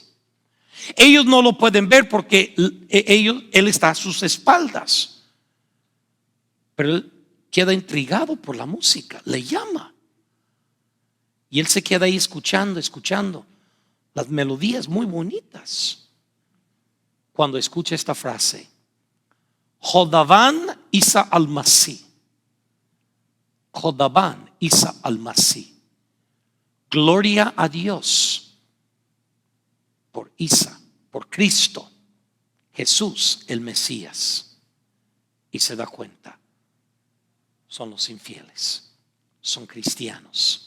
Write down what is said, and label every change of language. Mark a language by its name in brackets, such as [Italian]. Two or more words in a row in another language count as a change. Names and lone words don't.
[Spanish] Ellos no lo pueden ver porque él está a sus espaldas. Pero él queda intrigado por la música, le llama. Y él se queda ahí escuchando las melodías muy bonitas. Cuando escucha esta frase: [Persian] Jodaban Isa al-Masih. Jodaban Isa al-Masih. [Spanish] Gloria a Dios por Isa, por Cristo, Jesús el Mesías. Y se da cuenta, son los infieles, son cristianos.